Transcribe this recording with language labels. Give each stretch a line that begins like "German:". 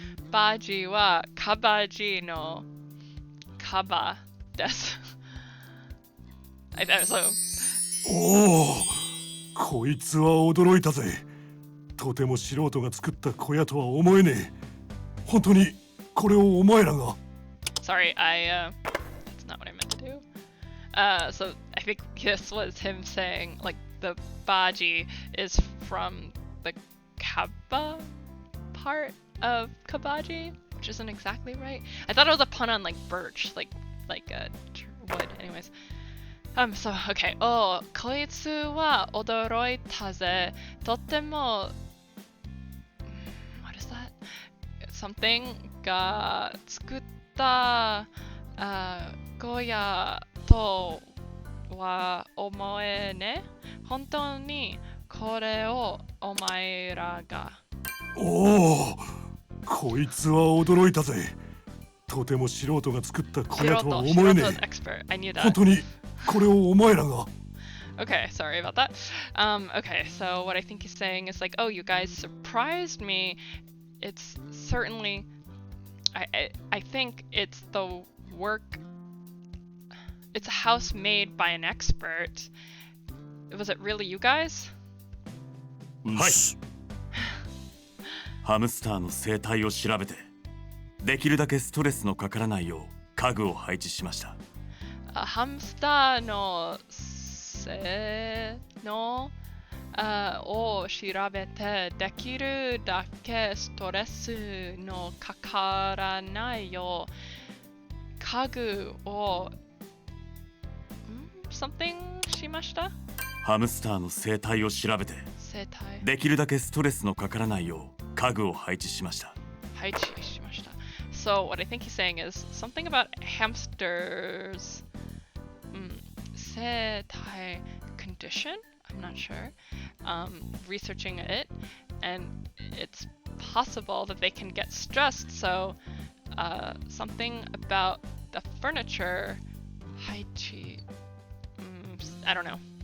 Japanese: Baji はカバジのカバです。
English: So
Japanese: おお、こいつは驚いたぜ。とても素人が作った小屋とは思えねえ。本当にこれをお前らが。
English: sorry, that's not what I meant to do. So I think this was him saying like the baji is from the kaba part of kabaji, which isn't exactly right. I thought it was a pun on like birch, like wood. Anyways, so okay.
Japanese: Oh, こいつは驚いたぜ。
English: とても what is that?
Japanese: Something が作った小屋とは思えね。本当にこれをお前らが。おお、こいつは驚いたぜ。とても素人が作った小屋とは思えねえ。
English: expert. I knew that.
Japanese: 本当にこれをお前らが。
English: Okay, sorry about that. Okay, so what I think he's saying is like, oh, you guys surprised me. It's certainly, I think it's the work. It's a house made by an expert. Was it really you guys?
Japanese: はい。ハムスターの生態を調べて、できるだけストレスのかからないよう家具を配置しました。ハムスターの性能を調べて、できるだけストレスのかからないよう家具をsomething しました。ハムスターの生態を調べて、生態できるだけストレスのかからないよう家具を配置しました。配置しました。
English: So what I think he's saying is something about hamsters. 生態 condition? I'm not sure. Researching it, and it's possible that they can get stressed. So something about the furniture. 配置 I don't know.